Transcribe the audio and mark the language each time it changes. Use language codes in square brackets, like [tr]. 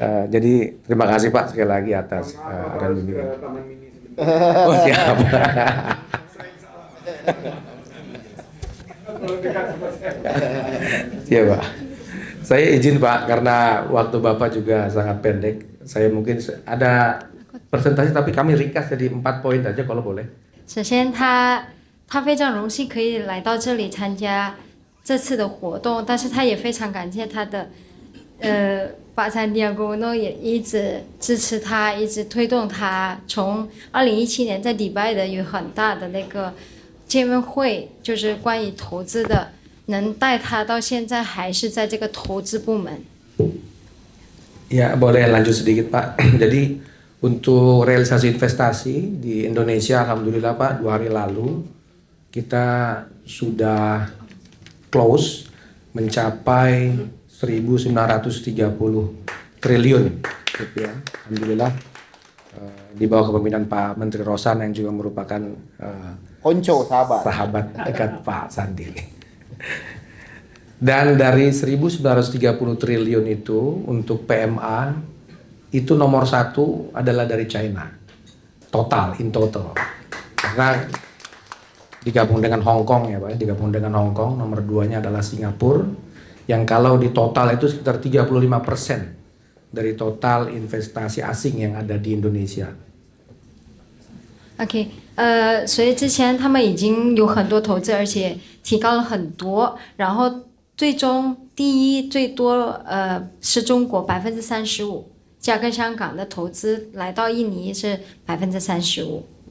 [id] Jadi terima kasih Pak sekali lagi atas arahan bimbingan. Oh siap. Iya Pak. Saya izin Pak karena waktu Bapak juga sangat pendek. Saya mungkin ada presentasi tapi kami ringkas jadi 4 poin aja kalau boleh. [zh] 首先他非常荣幸可以来到这里参加这次的活动，但是他也非常感谢他的巴萨利亚国诺也一直支持他，一直推动他。从2017年在迪拜的有很大的那个见面会，就是关于投资的，能带他到现在还是在这个投资部门。 [id] Ya boleh lanjut sedikit Pak. Jadi untuk realisasi investasi di Indonesia, alhamdulillah Pak, 2 hari lalu kita sudah close mencapai 1.930 triliun rupiah. Alhamdulillah di bawah kepemimpinan Pak Menteri Rosan yang juga merupakan [jv] Konco [id] sahabat dekat Pak Sandi. Dan dari 1.930 triliun itu untuk PMA itu nomor 1 adalah dari China. [en] In total. [id] Karena digabung dengan Hong Kong ya Pak, digabung dengan Hong Kong, nomor 2-nya adalah Singapura. Yang kalau di total itu sekitar 35% dari total investasi asing yang ada di Indonesia. [zh] OK， 所以之前他们已经有很多投资，而且提高了很多，然后最终第一最多是中国35%，加跟香港的投资来到印尼是35%。